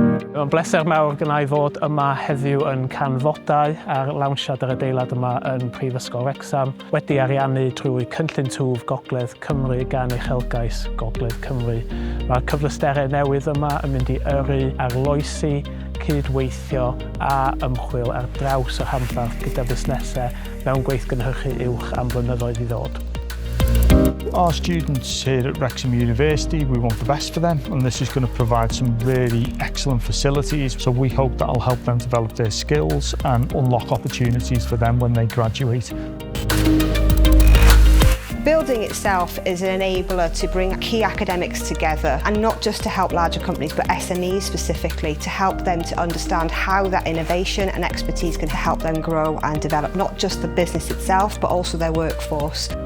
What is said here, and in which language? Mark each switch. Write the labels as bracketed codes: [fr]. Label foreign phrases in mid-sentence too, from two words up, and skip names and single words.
[cy] Mae'n bleser mawr gyda I fod yma heddiw yn CanfodAU ar lawnsiad yr adeilad yma yn Prifysgol Wrecsam, wedi ariannu drwy Cynllun Twf Gogledd Cymru gan Uchelgais Gogledd Cymru. Mae'r cyfleusterau newydd yma yn mynd i yrru arloesi, gydweithio a ymchwil ar draws y rhanbarth gyda busnesau mewn weithgynhyrchu uwch am blynyddoedd I ddod. [en] Our students here at Wrecsam University, we want the best for them, and this is going to provide some really excellent facilities, so we hope that'll help them develop their skills and unlock opportunities for them when they graduate. Building itself is an enabler to bring key academics together, and not just to help larger companies but SMEs specifically, to help them to understand how that innovation and expertise can help them grow and develop not just the business itself but also their workforce.